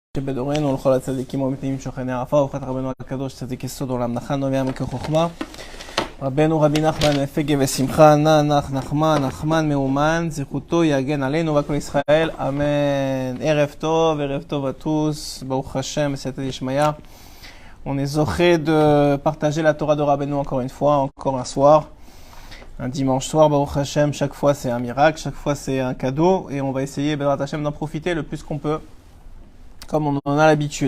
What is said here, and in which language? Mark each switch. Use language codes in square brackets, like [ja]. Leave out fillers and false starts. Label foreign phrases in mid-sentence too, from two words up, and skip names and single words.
[he] שבדורנו ולכל הצדיקים האמיתיים שוכני העפר וברכת רבנו הקדוש צדיק יסוד עולם נחן נובע מכחוכמה רבנו רבי נחמן פגה ושמחה נח נחמן מאומן זכותו יגן עלינו ועל כל ישראל אמן. ערב טוב [fr] à tous, [he] ברוך השם, סייעתא דשמיא. [fr] On est zoché de partager la Torah de Rabbeinu encore une fois, encore un soir, un dimanche soir, [he] ברוך השם. [fr] Chaque fois c'est un miracle, chaque fois c'est un cadeau et on va essayer [he] בעזרת השם [fr] d'en profiter le plus qu'on peut, comme on en a l'habitude.